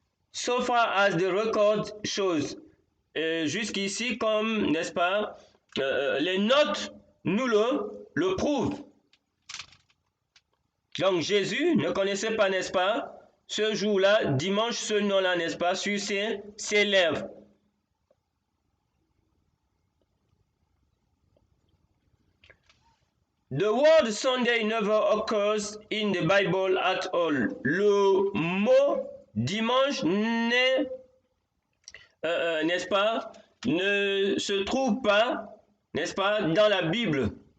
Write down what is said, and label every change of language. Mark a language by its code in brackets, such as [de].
[en] So far as the record shows. [fr] Jusqu'ici, comme, n'est-ce pas, les notes nous le prouvent. Donc Jésus ne connaissait pas, n'est-ce pas, ce jour-là, dimanche, ce nom-là, n'est-ce pas, sur ses lèvres. [en] The word Sunday never occurs in the Bible at all. [fr] Le mot dimanche n'est, n'est-ce pas, ne se trouve pas, n'est-ce pas, dans la Bible.